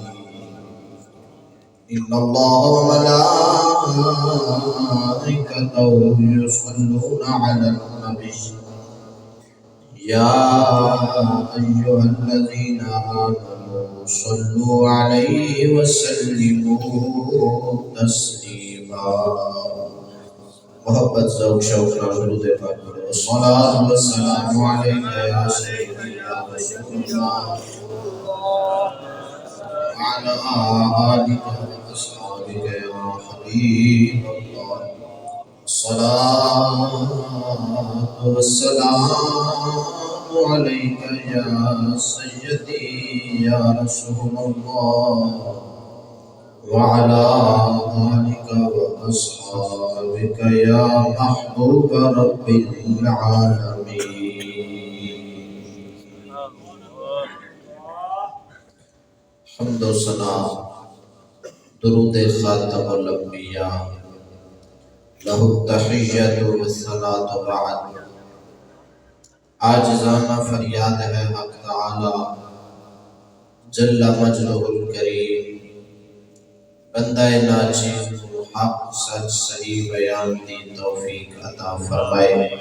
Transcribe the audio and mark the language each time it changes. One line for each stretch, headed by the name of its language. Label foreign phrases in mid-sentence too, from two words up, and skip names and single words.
Arabic: إن الله وملائكته يصلون على النبي يا أيها الذين آمنوا صلوا عليه وسلموا تسليما.
Urdu: محبت ذوق شوق درود پاک
Arabic: الصلاة والسلام عليك يا سيدي يا رسول الله وعلى آلك وأصحابك يا حبيب الله. الصلاة والسلام عليك يا سيدي يا رسول الله وعلى آلك وأصحابك يا محبوب رب العالمين.
Urdu: حمد و ثنا درود خاتم الانبیاء
Arabic: لہ التحیۃ والصلاۃ
Urdu: بعد. عاجزانہ فریاد ہے حق تعالی جل مجدہ الکریم، بندہ ناچیز کو حق سچ صحیح بیان دی توفیق عطا فرمائے.